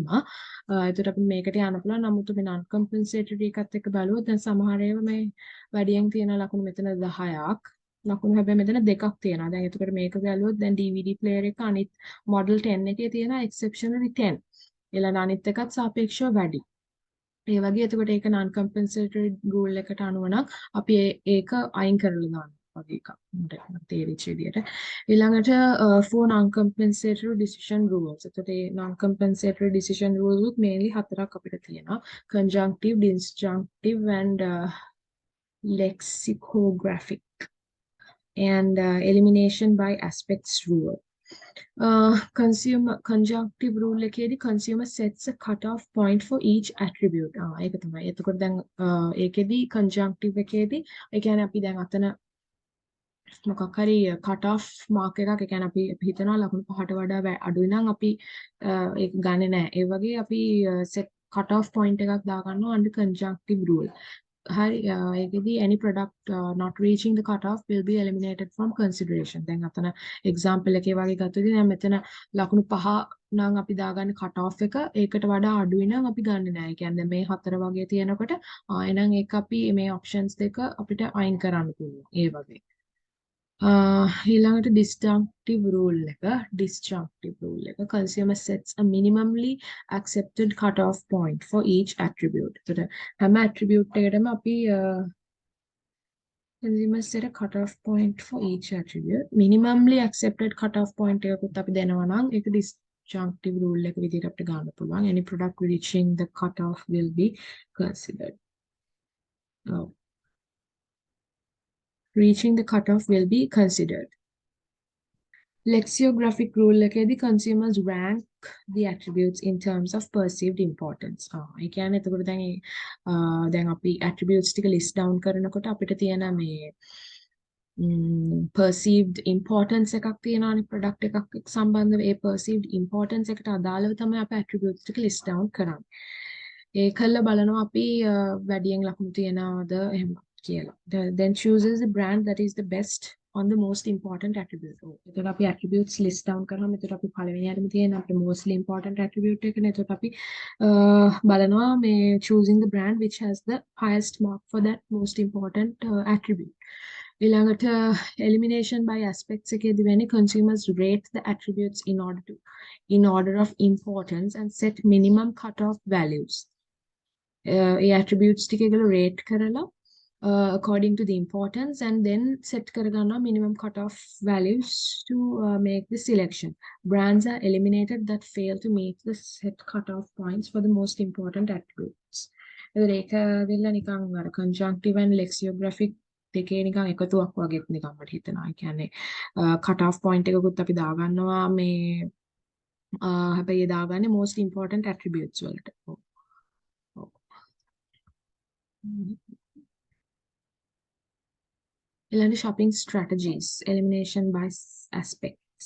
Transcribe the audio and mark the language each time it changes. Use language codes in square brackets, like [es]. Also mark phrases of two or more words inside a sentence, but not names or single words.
[si] ඒකට අපි මේකට යන්න පුළුවන්. නමුත් මේ [en] non compensatory [si] එකත් එක්ක බලුවොත් දැන් සමහර ඒවා මේ වැඩියෙන් තියෙන ලකුණු මෙතන 10ක්. ලකුණු හැබැයි මෙතන දෙකක් තියෙනවා. දැන් එතකොට මේක බැලුවොත් දැන් [en] DVD player [si] එක අනිත් model 10 එකේ තියෙන exceptionally 10. ඊළඟ අනිත් එකත් සාපේක්ෂව වැඩි. ඒ වගේ එතකොට ඒක [en] non compensatory rule [si] එකට අනුව නම් අපි ඒක අයින් කරලා දානවා වගේ එකක් මට තේරිච්ච විදියට ඊළඟට [en] for non compensatory decision rules [si] එතකොට ඒ [en] non compensatory decision rules [si] උත් mainly හතරක් අපිට තියෙනවා [en] conjunctive disjunctive and lexicographic and elimination by aspects rule. Consumer conjunctive rule එකේදී consumer sets a cut-off point for each attribute. [si] ඒක තමයි. එතකොට දැන් ඒකෙදී conjunctive එකේදී ඒ කියන්නේ අපි දැන් අතන මොකක් හරි [en] cut-off mark [si] එකක් ඒ කියන්නේ අපි හිතනවා ලකුණු 5ට වඩා අඩුයි නම් අපි ඒක ගන්නෙ නැහැ. ඒ වගේ අපි [en] set cut-off point [si] එකක් දාගන්නවා [en] under conjunctive rule. ඒකෙදී any product not reaching the cutoff will be eliminated from consideration. [si] දැන් අතන example එකේ වගේ ගත්තොත් දැන් මෙතන ලකුණු 5 නම් අපි දාගන්න cutoff එක ඒකට වඩා අඩුයි නම් අපි ගන්නෙ නැහැ. ඒ කියන්නේ මේ 4 වගේ තියෙනකොට එහෙනම් ඒක අපි මේ options දෙක අපිට අයින් කරන්න පුළුවන්. ඒ වගේ. [en] ඊළඟට disjunctive rule එක consumer sets a minimally accepted cutoff point for each attribute. [si] එතකොට හැම [en] attribute [si] එකකටම අපි [en] consumer set a cutoff point for each attribute. Minimally accepted cutoff point [si] එකකුත් අපි දෙනවා නම් ඒක [en] disjunctive rule [si] එක විදිහට අපිට ගන්න පුළුවන්. [en] Any product reaching the cutoff will be considered. Reaching the cutoff will be considered. Lexicographic rule එකේදී consumers rank the attributes in terms of perceived importance. [si] ඒ කියන්නේ එතකොට දැන් අපි attributes ටික [en] list down [si] කරනකොට අපිට තියෙන මේ [en] perceived importance [si] එකක් තියෙනවානේ product එකක් සම්බන්ධව ඒ [en] perceived importance [si] එකට අදාළව තමයි අපි attributes ටික [en] list down [si] කරන්නේ. ඒකල්ල බලනවා අපි වැඩියෙන් ලකුණු තියනවද එහෙම කියලා. [en] Then chooses the brand that is the best on the most important attribute. [si] එතකොට අපි [en] attributes list down [si] කරාම එතකොට අපි පළවෙනියටම තියෙන අපේ [en] mostly important attribute [si] එකනේ. එතකොට අපි බලනවා මේ [en] choosing the brand which has the highest mark for that most important attribute. ඊළඟට elimination by aspects [si] එකේදී වෙන්නේ [en] consumers rate the attributes in order of importance and set minimum cutoff values. ඒ attributes [si] ටික ඒගොල්ලෝ [en] rate කරලා according to the importance and then set karagana minimum cutoff values to make the selection. Brands are eliminated that fail to meet the set cutoff points for the most important attributes. [si] ඒක වෙලා නිකන් අර [en] conjunctive and lexicographic [si] දෙකේ නිකන් එකතුවක් වගේ නිකන් මට හිතෙනවා. ඒ කියන්නේ [en] cutoff point [si] එකකුත් අපි දාගන්නවා මේ හැබැයි ඒ දාගන්නේ [en] most important attributes [si] වලට. [en] Shopping strategies, elimination by aspects.